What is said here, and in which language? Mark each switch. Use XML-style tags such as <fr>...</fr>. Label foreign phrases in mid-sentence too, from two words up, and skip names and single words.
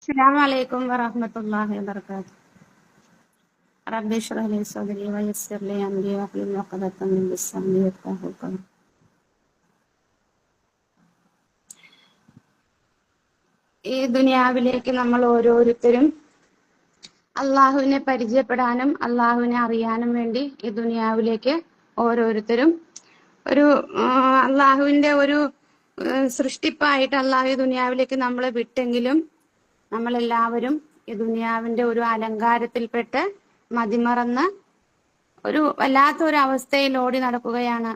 <ar>السلام عليكم ورحمة الله وبركاته. رب اشرح لي صدري ويسر لي أمري واحلل عقدة من لساني يفقهوا قولي.</ar> <ml>ഈ ദുനിയാവിലേക്ക് നമ്മൾ ഓരോരുത്തരും അള്ളാഹുവിനെ പരിചയപ്പെടാനും അള്ളാഹുവിനെ അറിയാനും വേണ്ടി ഈ ദുനിയാവിലേക്ക് ഓരോരുത്തരും ഒരു അള്ളാഹുവിന്റെ ഒരു സൃഷ്ടിപ്പായിട്ട് അള്ളാഹു ഈ ദുനിയാവിലേക്ക് നമ്മളെ വിട്ടെങ്കിലും നമ്മളെല്ലാവരും ഈ ദുനിയാവിന്റെ ഒരു അലങ്കാരത്തിൽപ്പെട്ട് മതിമറന്ന് ഒരു വല്ലാത്ത ഒരു അവസ്ഥയിൽ ഓടി നടക്കുകയാണ്.</ml>